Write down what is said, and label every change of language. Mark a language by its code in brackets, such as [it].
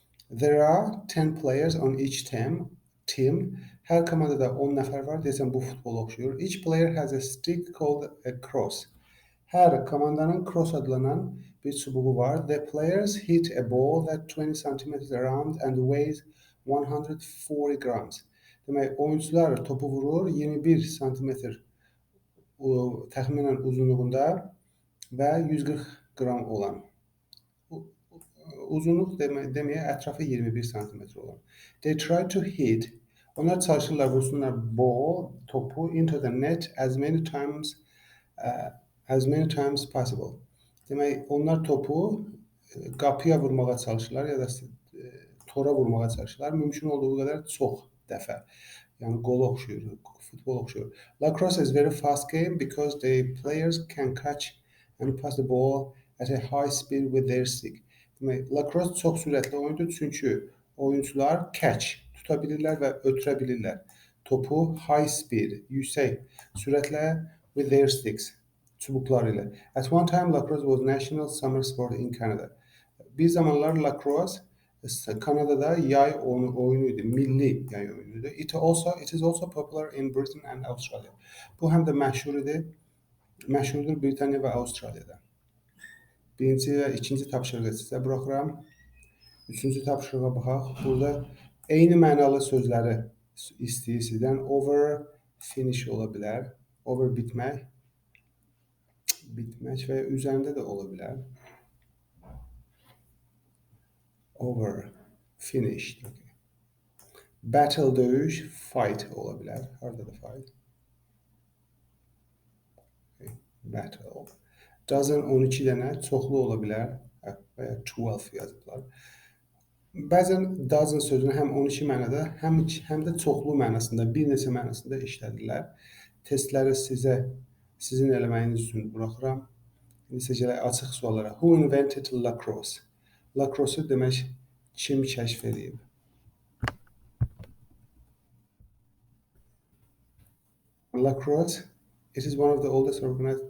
[en] There are 10 players on each team. [az] Hər komandada 10 nəfər var. Deyəsən bu futbola oxşuyur. [en] Each player has a stick called a cross. [az] Hər komandanın cross adlanan bir çubuğu var. [en] The players hit a ball that 20 centimeters around and weighs 140 grams. [az] Demək, oyuncular topu vurur 21 santimetr təxminən uzunluğunda və 140 qram olan. Uzunluq deməyə ətrafı 21 santimetr olan. [en] They try to hit. [az] Onlar çalışırlar vursunlar topu [en] into the net as many times possible. [az] Demək, onlar topu qapıya vurmağa çalışırlar ya da tora vurmağa çalışırlar. Mümkün olduğu qədər çox dəfə. Yəni qola oxşuyur, futbol oxşuyur. [en] Lacrosse is very fast game because the players can catch and pass the ball at a high speed with their stick. [az] Demək, lacrosse çox sürətli oyundur çünki oyuncular tuta bilirlər və ötürə bilirlər. Topu [en] high speed, [az] yüksək sürətlə [en] with their sticks, [az] çubuqları ilə. [en] At one time, lacrosse was national summer sport in Canada. [az] Bir zamanlar lacrosse Kanada'da yay oyunu idi, milli yay oyunu idi. It is also popular in Britain and Australia. Bu həm də məşhurdur Britaniya və Avstraliyada. Birinci və ikinci tapşırığı sizə buraxıram. Üçüncü tapşırığa baxaq. Burada eyni mənalı sözləri istəyir sizdən. Over, finish ola bilər. Over bitmək və üzərində də ola bilər. Over, finished. Okay. Battle, döyüş, fight ola bilər. Harada da fight. Okay. Battle. Dozen 12 dənə çoxlu ola bilər və ya 12 yazıblar. Bəzən dozen sözünü həm 12 mənada, həm də çoxlu mənasında, bir neçə mənasında işlədirlər. Testləri sizin eləməyiniz üçün buraxıram. İndi açıq suallara. [en] Who invented lacrosse? [az] Lacrosse demək kim kəşf edib? [en] Lacrosse, it is one of the oldest organized.